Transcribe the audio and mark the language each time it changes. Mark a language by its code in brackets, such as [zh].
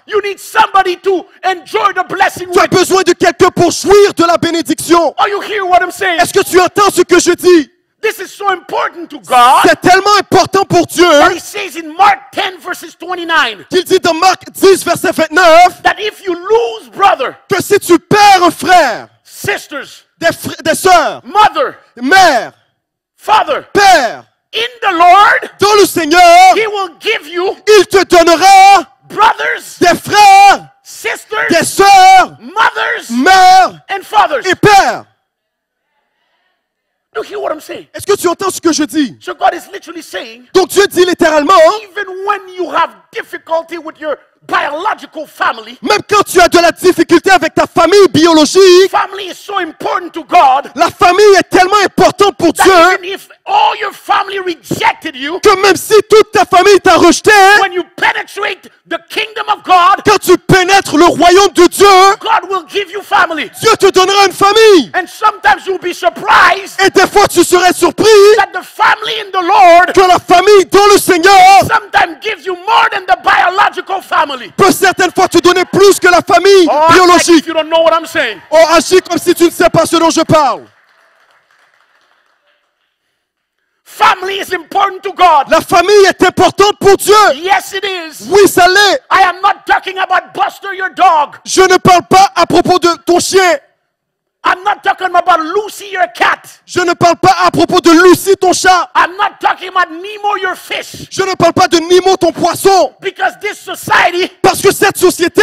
[en] you need somebody to enjoy the blessing [fr] tu as [en] with. [fr] besoin de quelqu'un pour jouir de la bénédiction. [en] Oh, you hear what I'm saying? [fr] Est-ce que tu entends ce que je dis? [en] This is so important to God [fr] C'est tellement important pour Dieu [en] that He says in Mark 10 verses 29 [fr] qu'il dit dans Marc 10, verset 29, [en] that if you lose brother, [fr] que si tu perds un frère, [en] sisters, [fr] des sœurs, [en] mother, [fr] mère, [en] father, [fr] père, [en] in the Lord, [fr] dans le Seigneur, [en] He will give you [fr] il te donnera [en] brothers, [fr] des frères, [en] sisters, [fr] des sœurs, [en] mothers, [fr] mères [en] and fathers. [fr] et pères. [en] You hear what I'm saying? [fr] Est-ce que tu entends ce que je dis? [en] So God is literally saying, [fr] Donc Dieu dit littéralement, [en] even when you have difficulty with your biological family, [fr] même quand tu as de la difficulté avec ta famille biologique, [en] family is so important to God [fr] la famille est tellement importante pour [en] that [fr] Dieu [en] even if all your family rejected you, [fr] que même si toute ta famille t'a rejeté, [en] when you penetrate the kingdom of God, [fr] quand tu pénètres le royaume de Dieu, [en] God will give you family. [fr] Dieu te donnera une famille. [en] And sometimes you'll be surprised [fr] Et des fois tu serais surpris [en] that the family in the Lord [fr] que la famille dans le Seigneur [en] sometimes gives you more than the biological family. [fr] peut certaines fois te donner plus que la famille [en] Oh, act like [fr] biologique. [en] if you don't know what I'm saying. [fr] Oh, agis comme si tu ne sais pas ce dont je parle. [en] Family is important to God. [fr] La famille est importante pour Dieu. [en] Yes, it is. [fr] Oui, ça l'est. [en] I am not talking about Buster, your dog. [fr] Je ne parle pas à propos de ton chien. [en] I'm not talking about Lucy, your cat. [fr] Je ne parle pas à propos de Lucie, ton chat. [en] I'm not talking about Nemo, your fish. [fr] Je ne parle pas de Nemo, ton poisson. [en] Because this society [fr] Parce que cette société